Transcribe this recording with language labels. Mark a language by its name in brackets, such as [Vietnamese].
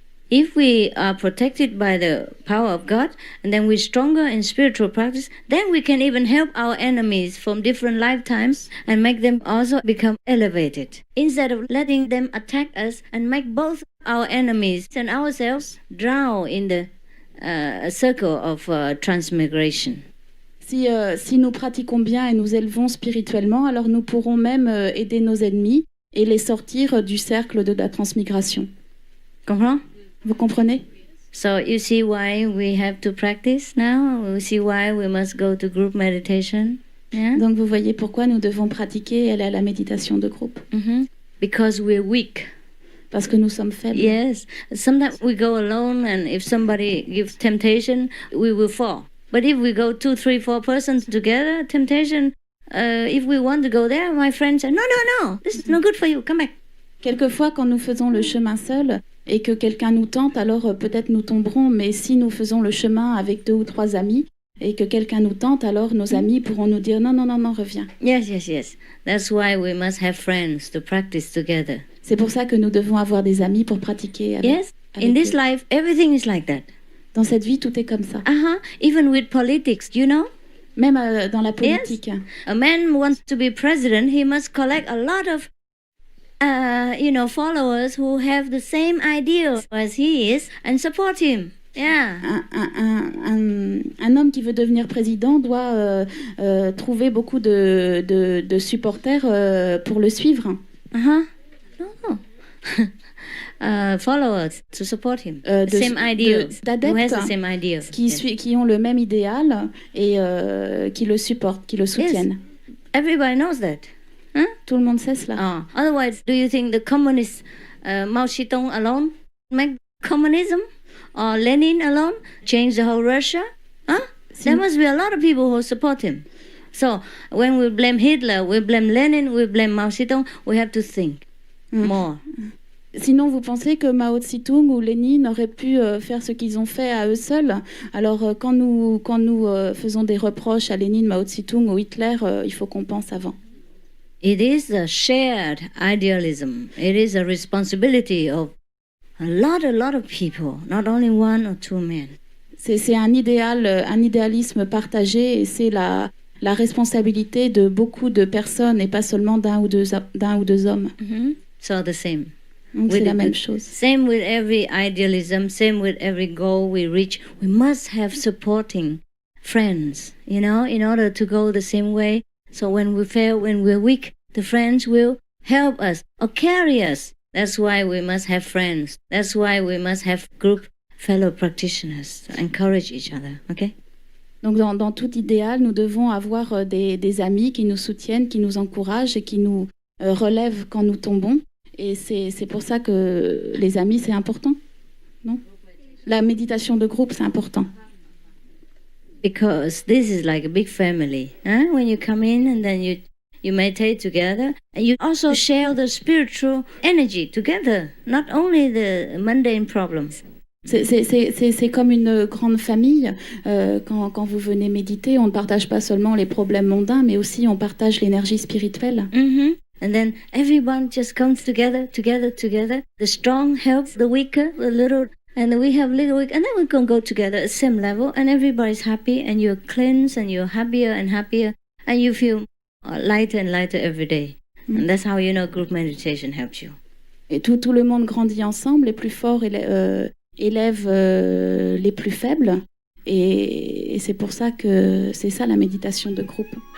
[English] If we are protected by the power of God and then we're stronger in spiritual practice, then we can even help our enemies from different lifetimes and make them also become elevated. Instead of letting them attack us and make both our enemies and ourselves drown in the a circle of transmigration. [French] Si nous pratiquons bien et nous élevons spirituellement, alors nous pourrons même aider nos ennemis et les sortir du cercle de la transmigration. Comprends? Vous comprenez? [English] So you see why we have to practice now? You see why we must go to group meditation? Yeah? [French] Donc vous voyez pourquoi nous devons pratiquer et aller à la méditation de groupe. [English] Because we're weak. [French] Parce que nous sommes faibles. [English] Yes. Sometimes we go alone, and if somebody gives temptation, we will fall. But if we go 2, 3, 4 persons together, temptation, if we want to go there, my friend said, no, this is no good for you, come back. [French] Quelquefois, quand nous faisons le chemin seul et que quelqu'un nous tente, alors peut-être nous tomberons, mais si nous faisons le chemin avec 2 ou 3 amis et que quelqu'un nous tente, alors nos amis pourront nous dire non, reviens. [English] Yes. That's why we must have friends to practice together. [French] C'est pour ça que nous devons avoir des amis pour pratiquer avec, [English] yes, [French] avec [English] in this [French] eux. [English] life, everything is like that. [French] Dans cette vie, tout est comme ça. [English] Even with politics, you know? [French] Même dans la politique. [English] Yes. A man wants to be president, he must collect a lot of followers who have the same idea as he is and support him. Yeah. [French] Un homme qui veut devenir président doit trouver beaucoup de supporters pour le suivre. [English] No. Followers to support him. Same idea. Who has the same idea. [French] Qui ont le même idéal et qui le supportent, qui le soutiennent. [English] Yes. Everybody knows that. Huh? [French] Tout le monde sait cela. [English] Otherwise, do you think the communist Mao Zedong alone make communism? Or Lenin alone change the whole Russia? There must be a lot of people who support him. So when we blame Hitler, we blame Lenin, we blame Mao Zedong, we have to think more. [French] Sinon, vous pensez que Mao Tse-tung ou Lénine auraient pu faire ce qu'ils ont fait à eux seuls? Alors, quand nous faisons des reproches à Lénine, Mao Tse-tung ou Hitler, il faut qu'on pense avant. [English] It is a shared idealism. It is a responsibility of a lot of people, not only 1 or 2 men. [French] C'est un idéalisme partagé et c'est la responsabilité de beaucoup de personnes et pas seulement d'un ou deux hommes. [English] So the same. [French] Donc c'est la même chose. [English] Same with every idealism, same with every goal we reach. We must have supporting friends, in order to go the same way. So when we fail, when we're weak, the friends will help us or carry us. That's why we must have friends. That's why we must have group fellow practitioners to encourage each other. Okay? [French] Donc dans tout idéal, nous devons avoir des amis qui nous soutiennent, qui nous encouragent et qui nous relèvent quand nous tombons. Et c'est pour ça que les amis, c'est important, non? La méditation de groupe, c'est important. [English] Because this is like a big family. When you come in and then you meditate together, and you also share the spiritual energy together, not only the mundane problems. [French] C'est comme une grande famille. Quand vous venez méditer, on ne partage pas seulement les problèmes mondains, mais aussi on partage l'énergie spirituelle. [English] And then everyone just comes together. The strong helps the weaker, the little, and we have little weak, and then we can go together at the same level, and everybody's happy, and you're cleansed, and you're happier and happier, and you feel lighter and lighter every day. And that's how group meditation helps you. [French] Et tout le monde grandit ensemble, les plus forts élèvent les plus faibles, et c'est pour ça que c'est ça la méditation de groupe.